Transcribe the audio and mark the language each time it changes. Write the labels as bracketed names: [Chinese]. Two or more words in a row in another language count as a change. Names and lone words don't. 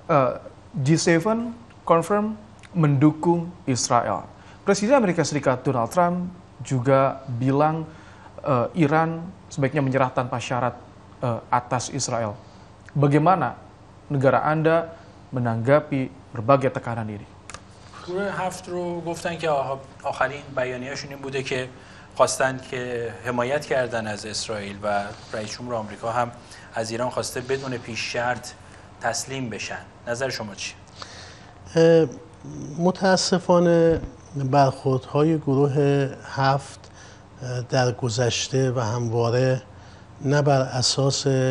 [Indonesian] G7 confirm mendukung Israel. Presiden Amerika Serikat Donald Trump juga bilang Iran sebaiknya menyerah tanpa syarat atas Israel. Bagaimana negara Anda menanggapi berbagai tekanan ini? [Persian] گروه هفت رو گفتن که آخرین بیانیه‌شون این بوده که خواستن که حمایت کردن از اسرائیل و رئیس جمهور آمریکا هم از ایران خواسته بدون پیش شرط تسلیم بشن. نظر شما چی؟ متاسفانه برخوردهای گروه هفت در گذشته و همواره نه بر اساس